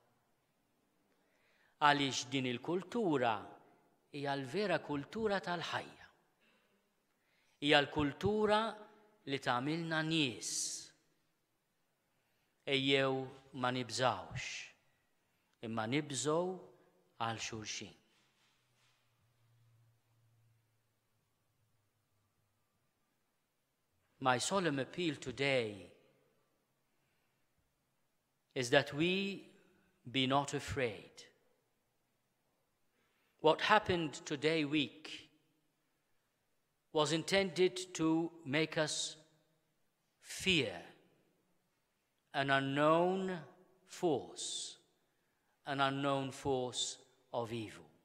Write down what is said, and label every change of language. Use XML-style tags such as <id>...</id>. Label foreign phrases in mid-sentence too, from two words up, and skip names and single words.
<mt>Għaliex din il-kultura hija l-vera kultura tal-ħajja. Hija l-kultura li tagħmilna nies. ejjew ma nibżawx, imma nibżgħu għal xulxin.</mt> <en>My solemn appeal today is that we be not afraid. What happened today week was intended to make us fear an unknown force of evil.</en>